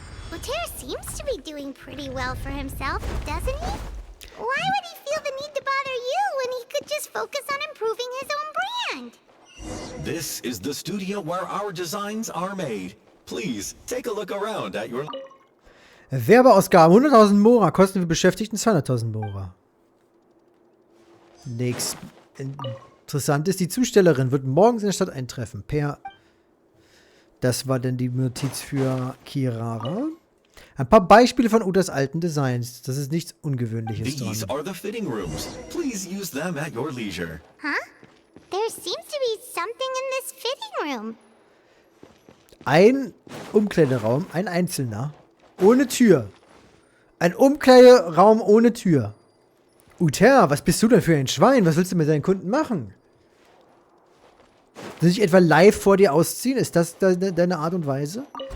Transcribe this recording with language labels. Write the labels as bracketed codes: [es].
[en] Lothair seems to be doing pretty well for himself, doesn't he? Why would he feel the need to bother you when he could just focus on improving his own brand? This is the studio where our designs are made. Please, take a look around at your... [de] Werbeausgaben 100.000 Mora. Kosten für Beschäftigten 200.000 Mora. Nächst. Interessant ist, die Zustellerin wird morgens in der Stadt eintreffen. Das war dann die Notiz für Kirara. Ein paar Beispiele von Utas alten Designs. Das ist nichts Ungewöhnliches dran. [en] These are the fitting rooms. Please use them at your leisure. Huh? There seems to be something in this fitting room. [de] Ein Umkleideraum, ein einzelner, ohne Tür. Ein Umkleideraum ohne Tür. Uther, was bist du denn für ein Schwein? Was willst du mit deinen Kunden machen? Soll ich etwa live vor dir ausziehen? Ist das deine Art und Weise?